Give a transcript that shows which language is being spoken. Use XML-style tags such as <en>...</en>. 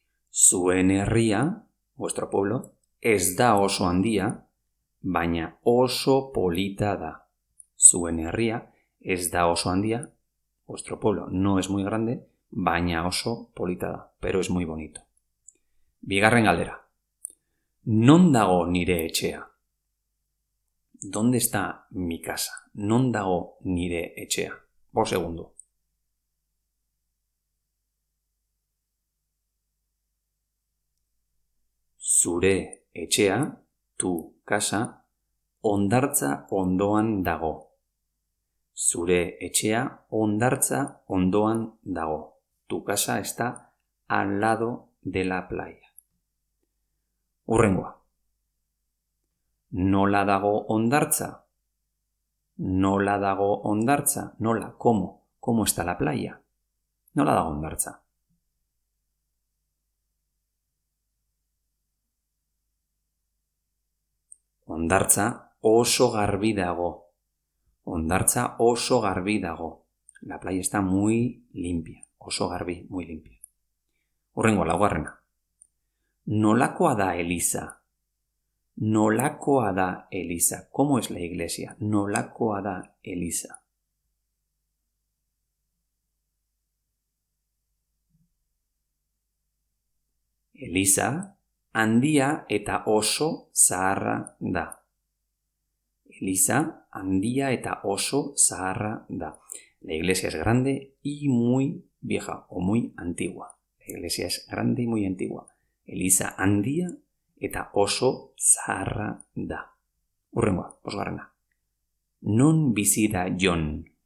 <eu>Zuen herria,</eu> <es>vuestro pueblo,</es> <eu>ez da oso handia, baina oso polita da. Zuen herria, ez da oso handia,</eu> <es>vuestro pueblo no es muy grande,</es> <eu>baina oso polita da,</eu> <es>pero es muy bonito.</es> <eu>Bigarren galdera. Non dago nire etxea?</eu> <es>¿Dónde está mi casa?</es> <eu>Non dago nire etxea?</eu> <es>Por segundo.</es> <eu>Zure etxea,</eu> <es>tu casa,</es> <eu>hondartza ondoan dago. Zure etxea hondartza ondoan dago.</eu> <es>Tu casa está al lado de la playa.</es> <eu>Hurrengoa. Nola dago hondartza? Nola dago hondartza? Nola,</eu> <es>¿cómo? ¿Cómo está la playa?</es> <eu>Nola dago hondartza? Hondartza oso garbi dago. Hondartza oso garbi dago.</eu> <es>La playa está muy limpia.</es> <eu>Oso garbi,</eu> <es>muy limpia.</es> <eu>Hurrengo, laugarrena. Nolakoa da Eliza? Nolakoa da Eliza.</eu> <es>¿Cómo es la iglesia?</es> <eu>Nolakoa da Eliza. Eliza handia eta oso zaharra da. Eliza handia eta oso zaharra da.</eu> <es>La iglesia es grande y muy vieja o muy antigua. La iglesia es grande y muy antigua.</es> <eu>Eliza handia eta oso zaharra da. Hurrengoa, bosgarrena. Non bizi da Jon?</eu>